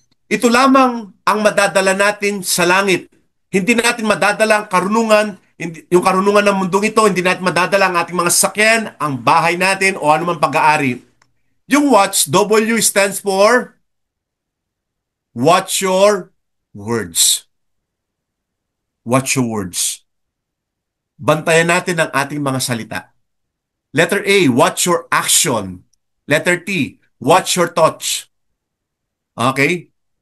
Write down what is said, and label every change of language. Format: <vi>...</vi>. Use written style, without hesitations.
<tl>Ito lamang ang madadala natin sa langit. Hindi natin madadala ang karunungan, yung karunungan ng mundong ito, hindi natin madadala ang ating mga sasakyan, ang bahay natin, o anumang pag-aari. Yung</tl> <en>watch, W stands for watch your words. Watch your words.</en> <tl>Bantayan natin ang ating mga salita.</tl> <en>Letter A, watch your action. Letter T, watch your thoughts. Okay?</en>